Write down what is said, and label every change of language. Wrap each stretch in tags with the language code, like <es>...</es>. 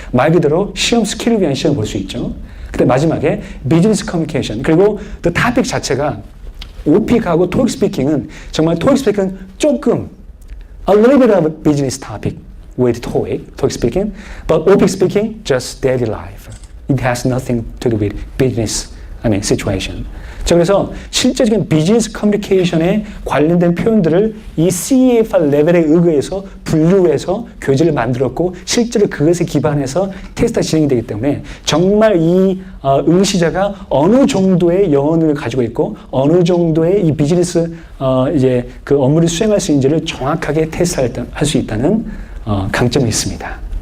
<ko>말 그대로 시험 스킬을 위한 시험을 볼 수 있죠. 근데 마지막에 비즈니스 커뮤니케이션, 그리고 그 토픽 자체가 오픽하고 토익 스피킹은 정말 토익 스피킹은 조금 a little bit of a business topic with 토익 스피킹, but 오픽 스피킹 just daily life.</ko> <en>It has nothing to do with business, situation.</en> <ko>자, 그래서 실제적인 비즈니스 커뮤니케이션에 관련된 표현들을 이 CEFR 레벨에 의거해서 분류해서 교재를 만들었고 실제로 그것에 기반해서 테스트가 진행이 되기 때문에 정말 이 응시자가 어느 정도의 영어를 가지고 있고 어느 정도의 이 비즈니스 이제 그 업무를 수행할 수 있는지를 정확하게 테스트할 수 있다는 강점이 있습니다.</ko>